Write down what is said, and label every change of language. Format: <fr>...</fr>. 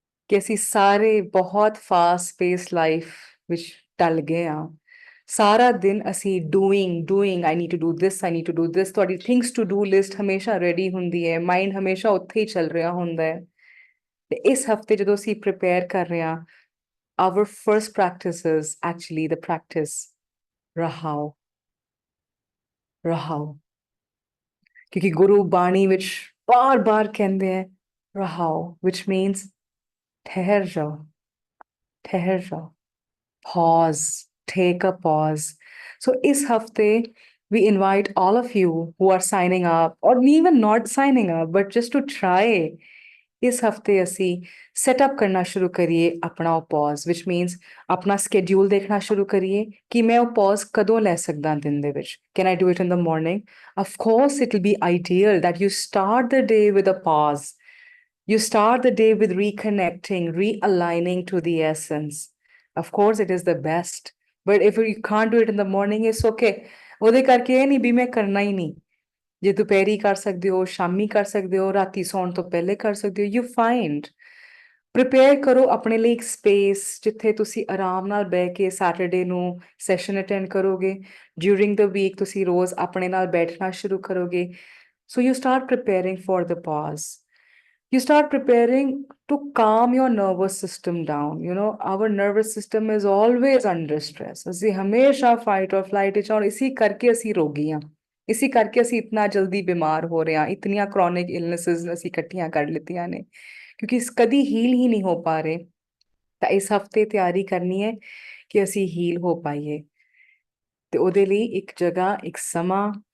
<pa>ਕਿ ਅਸੀਂ ਸਾਰੇ ਬਹੁਤ fast paced life ਵਿੱਚ ਢਲ ਗਏ ਆ ਸਾਰਾ ਦਿਨ ਅਸੀਂ doing</pa> <en>I need to do this</en> <pa>ਤੁਹਾਡੀ things to do list ਹਮੇਸ਼ਾ ready ਹੁੰਦੀ ਹੈ mind ਹਮੇਸ਼ਾ ਉੱਥੇ ਹੀ ਚੱਲ ਰਿਹਾ ਹੁੰਦਾ ਹੈ ਤੇ ਇਸ ਹਫਤੇ ਜਦੋਂ ਅਸੀਂ prepare ਕਰ ਰਹੇ ਹਾਂ</pa> <en>our first practice is actually the practice Rahao.</en> <pa>Rahao.</pa> <hi>क्योंकि गुरु बाणी which बार बार कहते हैं Rahao,</hi> <en>which means</en> <hi>ठहर जाओ, ठहर जाओ.</hi> <en>Pause, take a pause. So इस हफ्ते we invite all of you who are signing up or even not signing up, but just to try</en> <pa>ਇਸ ਹਫਤੇ ਅਸੀਂ ਸੈਟਅਪ ਕਰਨਾ ਸ਼ੁਰੂ ਕਰੀਏ ਆਪਣਾ ਉਹ ਪੌਜ਼ which means ਆਪਣਾ ਸਕੇਡਿਊਲ ਦੇਖਣਾ ਸ਼ੁਰੂ ਕਰੀਏ ਕਿ ਮੈਂ ਉਹ ਪੌਜ਼ ਕਦੋਂ ਲੈ ਸਕਦਾ ਦਿਨ ਦੇ ਵਿੱਚ</pa> <en>can I do it in the morning of course it will be ideal that you start the day with a pause you start the day with reconnecting realigning to the essence of course it is the best but if you can't do it in the morning it's okay</en> <pa>ਉਹਦੇ ਕਰਕੇ ਇਹ ਨਹੀਂ ਵੀ ਮੈਂ ਕਰਨਾ ਹੀ ਨਹੀਂ ਜੇ ਦੁਪਹਿਰੀ ਕਰ ਸਕਦੇ ਹੋ, ਸ਼ਾਮੀ ਕਰ ਸਕਦੇ ਹੋ, ਰਾਤੀ ਸੌਣ ਤੋਂ ਪਹਿਲੇ ਕਰ ਸਕਦੇ ਹੋ, ਯੂ ਫਾਈਂਡ ਪ੍ਰਿਪੇਅਰ ਕਰੋ ਆਪਣੇ ਲਈ ਇੱਕ ਸਪੇਸ ਜਿੱਥੇ ਤੁਸੀਂ ਆਰਾਮ ਨਾਲ ਬਹਿ ਕੇ ਸੈਟਰਡੇ ਨੂੰ ਸੈਸ਼ਨ ਅਟੈਂਡ ਕਰੋਗੇ। ਡਿਊਰਿੰਗ ਦ ਵੀਕ ਤੁਸੀਂ ਰੋਜ਼ ਆਪਣੇ ਨਾਲ ਬੈਠਣਾ ਸ਼ੁਰੂ ਕਰੋਗੇ।</pa> <en>So you start preparing for the pause. You start preparing to calm your nervous system down. You know, our nervous system is always under stress.</en> <pa>ਅਸੀਂ ਹਮੇਸ਼ਾ fight or flight ਵਿੱਚ ਔਰ ਇਸੀ ਕਰਕੇ ਅਸੀਂ ਰੋਗੀ ਹਾਂ, ਇਸੀ ਕਰਕੇ ਅਸੀਂ ਇਤਨਾ ਜਲਦੀ ਬਿਮਾਰ ਹੋ ਰਹੇ ਹਾਂ, ਇਤਨੀਆਂ chronic illnesses ਅਸੀਂ ਇਕੱਠੀਆਂ ਕਰ ਲਿੱਤੀਆਂ ਨੇ ਕਿਉਂਕਿ ਕਦੀ ਹੀਲ ਹੀ ਨਹੀਂ ਹੋ ਪਾ ਰਹੇ। ਤਾਂ ਇਸ ਹਫਤੇ ਤਿਆਰੀ ਕਰਨੀ ਹੈ ਕਿ ਅਸੀਂ ਹੀਲ ਹੋ ਪਾਈਏ ਤੇ ਉਹਦੇ ਲਈ ਇੱਕ ਜਗ੍ਹਾ, ਇੱਕ ਸਮਾਂ।</pa>